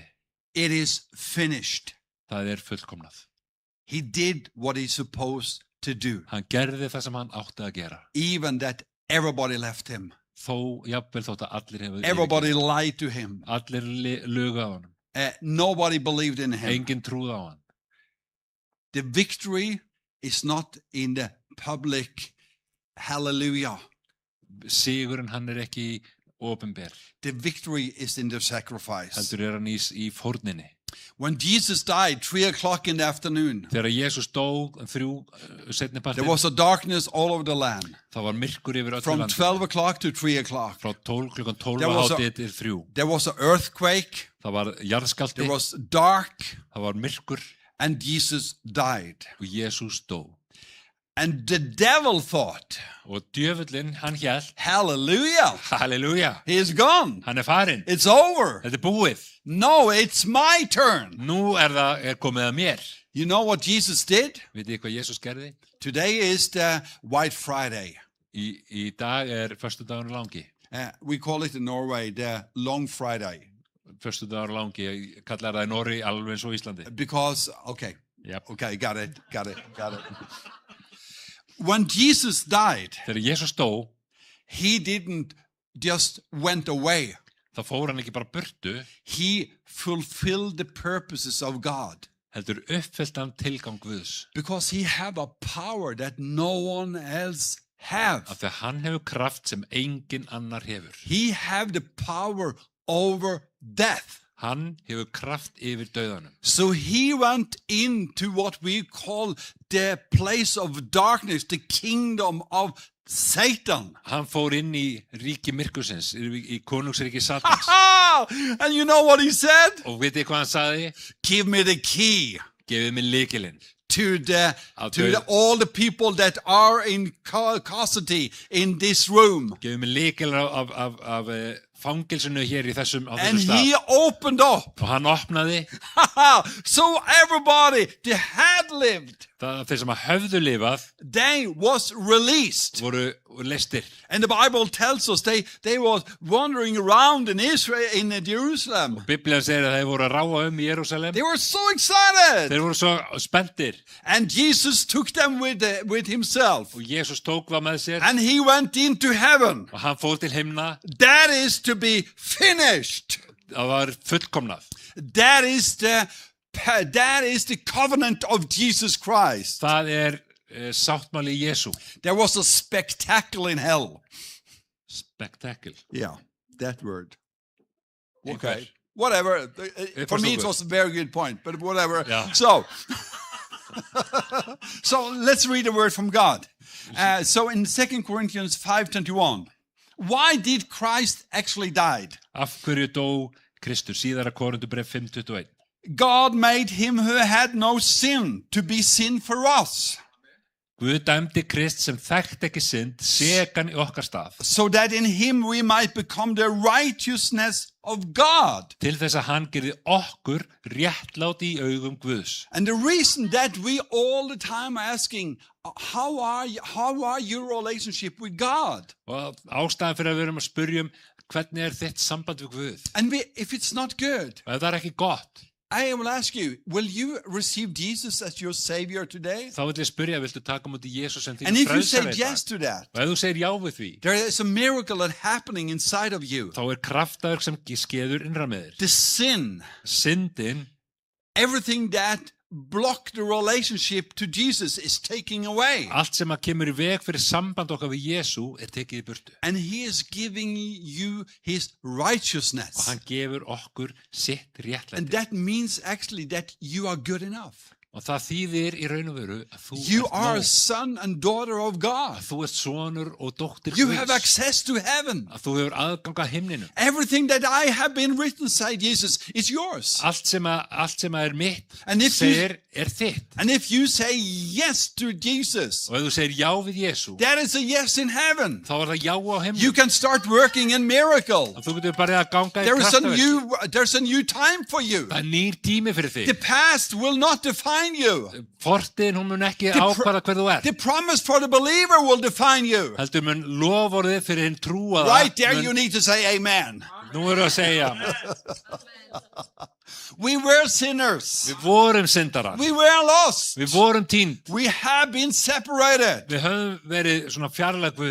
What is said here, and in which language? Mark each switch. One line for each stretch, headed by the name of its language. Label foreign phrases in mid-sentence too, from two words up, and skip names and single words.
English: It is finished.
Icelandic: Það er fullkomnað.
English: He did what he's supposed to do.
Icelandic: Hann gerði það sem hann átti að gera.
English: Even that everybody left him.
Icelandic: Þó, jafnvel þótt að allir hefur
English: Everybody lied to him.
Icelandic: Allir lugu á honum.
English: Nobody believed in him.
Icelandic: Engin trúð á hann.
English: The victory is not in the public hallelujah.
Icelandic: Sigurinn hann er ekki opinber.
English: The victory is in the sacrifice.
Icelandic: Heldur er hann í fórninni.
English: When Jesus died 3 o'clock in the afternoon,
Icelandic: Þegar Jésús dó seinni
English: there
Icelandic: partinn,
English: was a darkness all over the land.
Icelandic: það var myrkur yfir öllu
English: From
Icelandic: landi.
English: 12 o'clock to 3 o'clock.
Icelandic: Frá klukkan 12
English: There was a-
Icelandic: hátið til 3.
English: There was an earthquake.
Icelandic: Það var jarðskjálfti,
English: There was dark.
Icelandic: það var myrkur
English: And Jesus died.
Icelandic: og Jésús dó.
English: And the devil thought,
Icelandic: Og djöfullinn, hann hélt,
English: hallelujah,
Icelandic: halleluja,
English: he's gone.
Icelandic: hann er farinn.
English: It's over.
Icelandic: Þetta er búið.
English: No, it's my turn.
Icelandic: Nú er komið að mér.
English: You know what Jesus did?
Icelandic: Vitið þið hvað Jésús gerði?
English: Today is the White Friday.
Icelandic: Í dag er föstudagur langi.
English: We call it in Norway the Long Friday.
Icelandic: Föstudagur langi, ég kallar það í Norri alveg eins og Íslandi.
English: Because, okay, Yep. okay, got it. When Jesus died,
Icelandic: Þegar Jésús dó,
English: he didn't just went away.
Icelandic: þá fór hann ekki bara burtu,
English: He fulfilled the purposes of God.
Icelandic: heldur uppfyllt hann tilgang Guðs.
English: Because he have a power that no one else have.
Icelandic: Af því að hann hefur kraft sem engin annar hefur.
English: He have the power over death.
Icelandic: Hann hefur kraft yfir dauðanum.
English: So he went into what we call the place of darkness, the kingdom of Satan.
Icelandic: Hann fór inn í ríki myrkursins, í konungsríki Satans.
English: And you know what he said?
Icelandic: Og vitið hvað hann sagði?
English: Give me the key
Icelandic: Gefið mér lykilinn.
English: to I'll do it. all the people that are in custody in this room.
Icelandic: Gefið mér lykilinn af fangelsinu hér í þessum, á
English: And
Icelandic: þessum
English: he
Icelandic: stað.
English: opened up.
Icelandic: Og hann opnaði
English: So everybody that had lived,
Icelandic: það þeir sem að höfðu lifað
English: they was released.
Icelandic: voru leystir.
English: And the Bible tells us they was wandering around in Israel, in Jerusalem.
Icelandic: Biblían segir að þeir voru að ráa í Jerúsalem.
English: They were so excited.
Icelandic: Þeir voru svo spenntir
English: And Jesus took them with himself.
Icelandic: og Jesús tók það með sér
English: And he went into heaven.
Icelandic: og hann fór til himna.
English: That is to be finished.
Icelandic: Það var fullkomnað.
English: That is the covenant of Jesus Christ.
Icelandic: Það sáttmáli Jesú.
English: There was a spectacle in hell.
Icelandic: Spektakl.
English: Yeah, that word. Okay. Whatever. For was me, so it good. was a very good point, but whatever. Yeah. So, so let's read a word from God. So in 2 Corinthians 5:21, why did Christ actually died?
Icelandic: Af hverju dó Kristur? Síðara Korinthubréf 5:21.
English: God made him who had no sin to be sin for us,
Icelandic: Guð dæmdi Krist sem þekkt ekki synd, sekan í okkar stað,
English: so that in him we might become the righteousness of God.
Icelandic: til þess að hann gerði okkur réttláti í augum Guðs.
English: And the reason that we all the time are asking, how are your relationship with God?
Icelandic: Og ástæðan fyrir að við erum að spyrjum hvernig þitt samband við Guð?
English: And if it's not good,
Icelandic: Og ef það ekki gott,
English: I will ask you, will you receive Jesus as your Savior today?
Icelandic: þá vil ég spyrja, viltu taka múti Jesús sem
English: And
Icelandic: þín
English: if you say
Icelandic: frelsara í
English: yes
Icelandic: dag?
English: to that,
Icelandic: Og ef þú segir já við því,
English: there is a miracle that happening inside of you.
Icelandic: þá kraftaverk sem skeður innra með þér.
English: The sin,
Icelandic: Syndin,
English: everything that blocked the relationship to Jesus is taking away.
Icelandic: allt sem að kemur í veg fyrir samband okkar við Jesú tekið í burtu.
English: And he is giving you his
Icelandic: Og
English: righteousness.
Icelandic: hann gefur okkur sitt
English: And
Icelandic: réttlæti.
English: that means actually that you are good enough.
Icelandic: Og það þýðir í raun og veru að þú
English: You
Icelandic: ert
English: are a
Icelandic: nóg.
English: son and daughter of God.
Icelandic: Að þú ert sonur og dóttir
English: You have
Icelandic: Guðs.
English: access to heaven.
Icelandic: Að þú hefur aðgang að himninum.
English: Everything that I have been written, said Jesus, is yours.
Icelandic: Allt sem að mitt
English: And if you-
Icelandic: segir þitt.
English: And if you say yes to Jesus,
Icelandic: Og ef þú segir já við Jesú,
English: that is a yes in heaven.
Icelandic: þá það já á himnum.
English: You can start working in miracle.
Icelandic: Og þú getur bara að ganga í
English: There's a new time for you.
Icelandic: Það nýr tími fyrir
English: The
Icelandic: þig.
English: past will not define you.
Icelandic: Fortin, hún mun ekki
English: The
Icelandic: ákvarða hver þú ert.
English: The promise for the believer will define you.
Icelandic: Heldur mun loforðið fyrir hinn trúaða.
English: Right there, you need to say amen.
Icelandic: Nú erum við að segja,
English: We were sinners.
Icelandic: við vorum syndarar.
English: We were lost.
Icelandic: Við vorum týnd.
English: We have been separated.
Icelandic: Við höfum verið svona fjarlæg Guð.